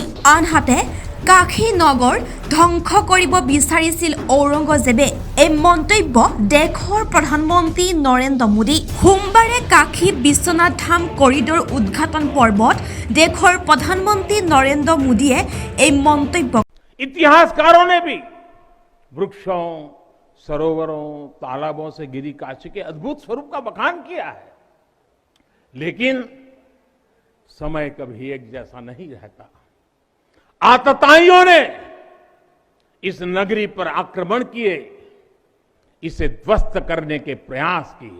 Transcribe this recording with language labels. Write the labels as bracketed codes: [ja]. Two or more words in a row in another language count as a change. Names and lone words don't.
[as] আনহাতে কাশী নগৰ ধ্বংস কৰিব বিচাৰিছিল ঔৰংগজেবে। এই মন্তব্য দেশৰ প্ৰধানমন্ত্ৰী নৰেন্দ্ৰ মোদী। সোমবাৰে কাশী বিশ্বনাথ ধাম কৰিডৰ উদ্ঘাটন পৰ্বত দেশৰ প্ৰধানমন্ত্ৰী নৰেন্দ্ৰ মোদীয়ে এই মন্তব্য। [hi] इतिहासकारों ने भी वृक्षों, सरोवरों, तालाबों से घिरी काशी के अद्भुत स्वरूप का बखान किया है, लेकिन समय कभी एक जैसा नहीं रहता। आतताइयों ने इस नगरी पर आक्रमण किए, इसे ध्वस्त करने के प्रयास किए।